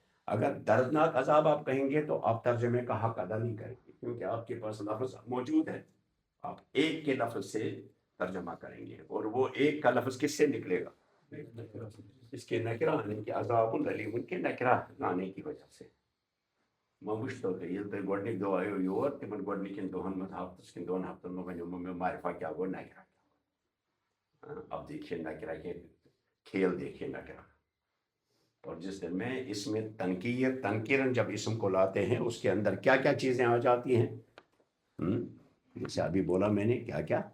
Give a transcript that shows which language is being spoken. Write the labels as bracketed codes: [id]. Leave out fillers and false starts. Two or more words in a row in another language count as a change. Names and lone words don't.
[ur] اگر دردناک عذاب آپ کہیں گے تو آپ ترجمے کا حق ادا نہیں کریں گے، کیونکہ آپ کے پاس لفظ موجود ہے، آپ ایک کے لفظ سے ترجمہ کریں گے، اور وہ ایک کا لفظ کس سے نکلے گا؟ اس کے نکرہ آنے کے، [ar] عذاب علیم [ur] کے نکرہ آنے کی وجہ سے۔ [ks] مشتو یل تھی گۄڈنِکۍ دۄہ آیو یور، تمن گۄڈنِکٮ۪ن دۄہن منٛز ہفتس کن 2 ہفتن [ur] میں ونیو میں معرفہ کیا گو، نکرہ کیا، اب دیکھیے نکرہ کے کھیل، دیکھیے نکرہ، اور جس دن میں اس میں تنکیرن جب اسم کو لاتے ہیں اس کے اندر کیا کیا چیزیں آ جاتی ہیں، جیسے ابھی بولا میں نے، کیا کیا؟